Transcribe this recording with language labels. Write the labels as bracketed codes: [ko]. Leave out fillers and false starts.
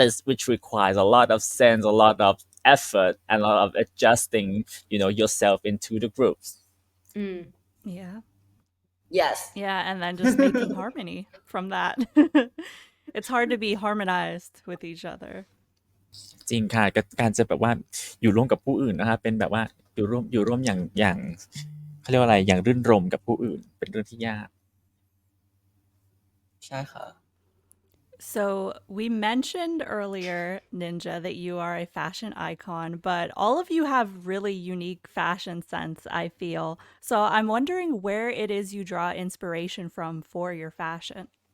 [en] Which requires a lot of sense, a lot of effort, and a lot of adjusting, yourself into the groups. Yeah. Yes. Yeah, and then just making harmony from that. It's hard to be harmonized with each other. [th] จริงค่ะการจะแบบว่าอยู่ร่วมกับผู้อื่นนะคะเป็นแบบว่าอยู่ร่วมอย่างเขาเรียกว่าอะไรอย่างรื่นรมกับผู้อื่นเป็นเรื่องที่ยาก ใช่ค่ะ [en] So we mentioned earlier, Ninja, that you are a fashion icon, but all of you have really unique fashion sense, I feel. So I'm wondering where it is you draw inspiration from for your fashion.